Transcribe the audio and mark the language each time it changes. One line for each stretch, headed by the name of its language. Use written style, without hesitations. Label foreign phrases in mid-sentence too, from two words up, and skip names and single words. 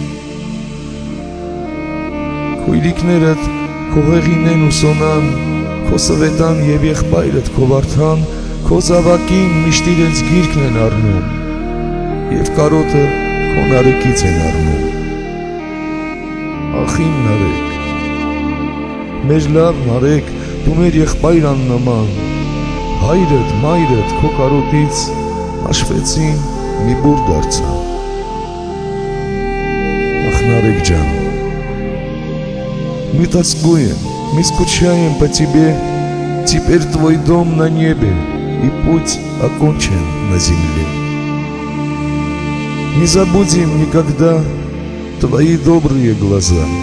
Armenian: Քույրիկներդ քո հեղինեն ու սոնան, քո սվետան եւ եղբայրդ քո Վարդան, քո զավակին միշտ իրենց գիրկն են առնում եւ կարոտը քո Նարեկից են առնում։ Ախ իմ Նարեկ, մեր լավ Նարեկ, դու մեր եղբայր աննման, հայրդ, մայրդ քո կարոտից հաշվեցին մի բուր դարձան։
Russian: Ах, Нарек ջան, мы тоскуем, мы скучаем по тебе, теперь твой дом на небе и путь окончен на земле. Не забудем никогда твои добрые глаза.